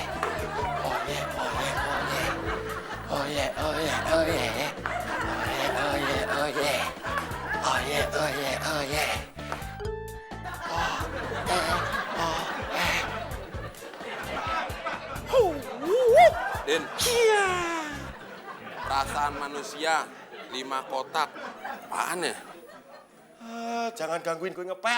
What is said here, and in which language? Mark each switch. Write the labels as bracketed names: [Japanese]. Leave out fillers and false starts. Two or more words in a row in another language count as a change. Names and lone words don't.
[English] Oh yeah, oh yeah, oh yeah. Oh yeah, oh yeah, oh yeah. Oh yeah, oh yeah, oh yeah. Oh yeah, oh yeah, oh yeah. [Indonesian] Din, perasaan manusia 5 kotak. Apaan ya? Jangan gangguin gue ngepel.